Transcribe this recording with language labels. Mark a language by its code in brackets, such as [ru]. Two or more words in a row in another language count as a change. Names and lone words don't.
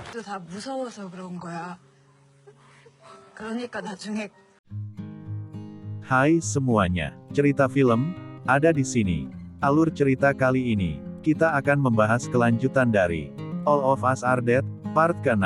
[ko] 다 무서워서 그런 거야. 그러니까 나중에 [id] Hai semuanya, cerita film ada di sini. Alur cerita kali ini, kita akan membahas kelanjutan dari All of Us Are Dead, part ke-6.